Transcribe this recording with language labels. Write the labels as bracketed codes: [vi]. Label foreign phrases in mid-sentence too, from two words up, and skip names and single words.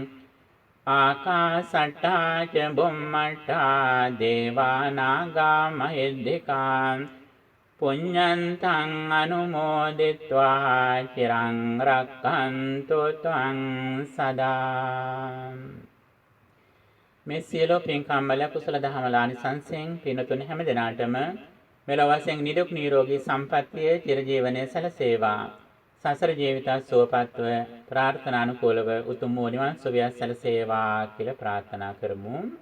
[pi] ආකාසට්ටා ච බුම්මට්ටා දේවා නාග මහිද්దికා පුඤ්ඤන්තං අනුමෝදිත්වා චිරං රක්ඛන්තු ත්වං සදා. [si] මේ සියලු පින්කම් වල කුසල දහමල ආනිසංසයෙන් පින්තුන් හැම දිනාටම මෙලොව වශයෙන් නිදුක් නිරෝගී සම්පන්නිය චිරජීවනයේ සැලසේවා. සසර ජීවිත සුවපත්ව ප්‍රාර්ථනානුකූලව උතුම් වූ නිවන් සුවය සැලසේවා කියලා ප්‍රාර්ථනා කරමු.